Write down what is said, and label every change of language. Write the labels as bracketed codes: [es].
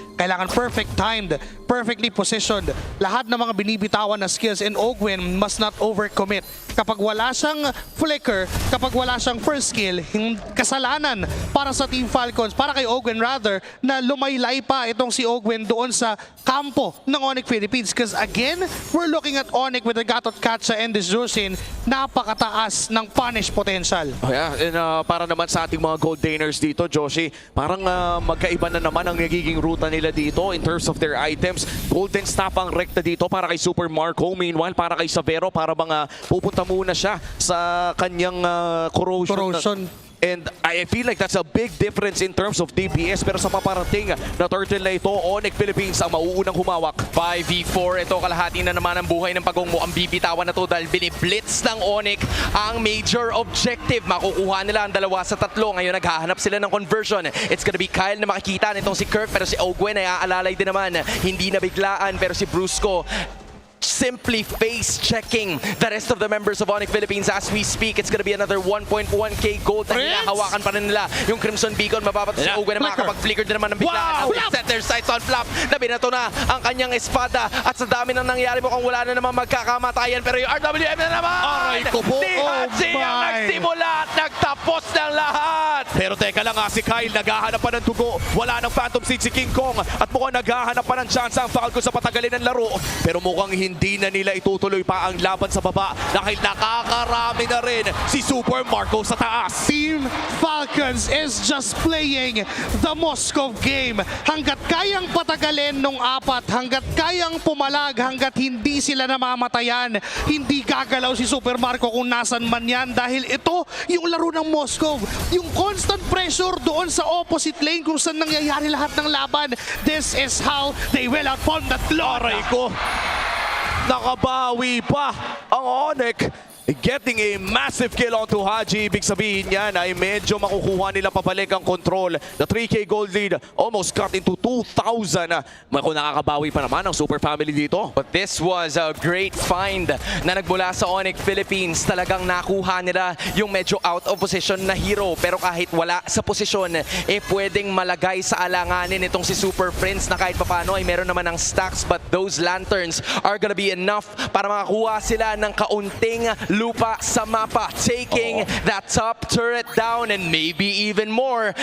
[en] Kailangan perfect timed, perfectly positioned. [tl] Lahat ng mga binibitawan na [en] skills, and Ogwen must not overcommit. [tl] Kapag wala siyang flicker, kapag wala siyang first skill, kasalanan para sa Team Falcons, para kay Ogwen rather, na lumaylay pa itong si Ogwen doon sa kampo ng Onic Philippines. [en] Because again, we're looking at Onic with the Gatot Katsa and the Shoshin. [tl] Napakataas ng punish potential. [en] Oh yeah, and [tl] para naman sa ating mga gold gainers dito, Joshi, parang magkaiba na naman ang nagiging ruta nila dito [en] in terms of their items. [tl] Golden Staff ang rekta dito para kay Super Marco. Meanwhile, para kay Savero, para mga pupunta muna siya sa kanyang corrosion. [en] And I feel like that's a big difference in terms of DPS. [tl] Pero sa paparating na turtle na ito, Onic Philippines ang mauunang humawak. 5v4, ito kalahati na naman ang buhay ng pagong mo. Ang bibitawan na to dahil biniblitz ng Onic ang major objective. Makukuha nila ang 2 sa 3. Ngayon naghahanap sila ng conversion. [en] It's gonna be [tl] Kyle na makikita nitong si Kirk, pero si Ogwen ay aalalay din naman. Hindi na biglaan, pero si Brusco [en] simply face-checking the rest of the members of Onic Philippines as we speak. It's gonna be another 1.1k gold [tl] na hinahawakan pa rin nila. Yung Crimson Beacon, mababato si Ogwen na makakapag-flicker din naman ng biglaan. Wow! [en] Set their sights on [tl] Flap na binato na ang kanyang espada. At sa dami ng nangyari, mukhang wala na naman magkakamatayan. Pero yung RWM na naman! Aray ko po! Si Haji ang nagsimula at nagtapos ng lahat! Pero teka lang si Kyle naghahanap pa ng tugo. Wala ng Phantom Seed si King Kong at mukhang naghahanap pa ng chance ang Falcons sa patagalin ng laro. Pero mukhang hindi na nila itutuloy pa ang laban sa baba dahil nakakarami na rin si Super Marco sa taas. [en] Team Falcons is just playing the Moscow game. [tl] Hanggat kayang patagalin nung apat, hanggat kayang pumalag, hanggat hindi sila namamatayan, hindi gagalaw si Super Marco kung nasan man yan dahil ito yung laro ng Moscow. Yung constant pressure doon sa opposite lane kung saan nangyayari lahat ng laban. [en] This is how they will outpawn that Lord. [tl] Aray ko, nakabawi pa ang Onic. [en] Getting a massive kill onto [tl] Haji. Ibig sabihin yan ay medyo makukuha nila pabalik ang control. [en] The 3K gold lead almost cut into 2,000. [tl] Kung nakakabawi pa naman ang Super Family dito. [en] But this was a great find [tl] na nagmula sa [en] Onic Philippines. [tl] Talagang nakuha nila yung medyo [en] out of position [tl] na hero. Pero kahit wala sa posisyon, pwedeng malagay sa alanganin itong si Super Prince na kahit papano ay meron naman ng stacks. [en] But those lanterns are gonna be enough [tl] para makakuha sila ng kaunting lupa sa mapa, [en] taking that top turret down and maybe even more.